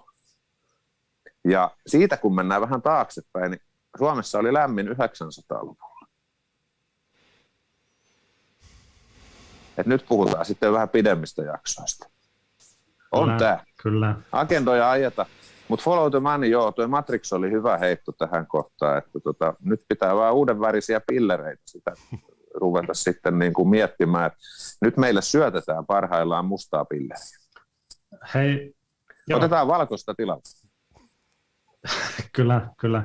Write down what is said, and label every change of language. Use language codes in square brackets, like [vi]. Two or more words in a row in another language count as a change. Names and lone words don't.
[fi] Ja siitä kun mennään vähän taaksepäin, niin Suomessa oli lämmin 900-luvulla. Et nyt puhutaan sitten vähän pidemmistä jaksoista. On tämä. Kyllä. Agendoja ajeta. [en] Mutta follow the money, [fi] joo, tuo Matrix oli hyvä heitto tähän kohtaan, että nyt pitää vaan uudenvärisiä pillereitä sitä ruveta sitten niin kuin miettimään, että nyt meille syötetään parhaillaan mustaa pilleriä. Hei, otetaan valkoista tilalla. Kyllä.